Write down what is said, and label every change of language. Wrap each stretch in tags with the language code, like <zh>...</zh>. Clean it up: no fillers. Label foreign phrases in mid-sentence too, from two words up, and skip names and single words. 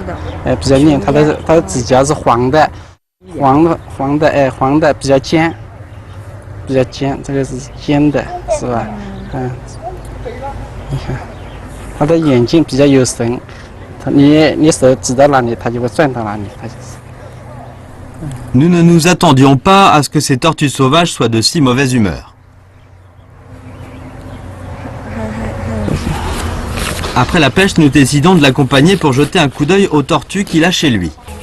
<zh>比较硬，它的指甲是黄的，黄的比较尖，这个是尖的，是吧？你看，它的眼睛比较有神。你手指到哪里，它就会转到哪里，它就是。</zh> <fr>Nous ne nous attendions pas à ce que ces tortues sauvages soient de si mauvaise humeur. Après la pêche, nous décidons de l'accompagner pour jeter un coup d'œil aux tortues qu'il a chez lui.</fr>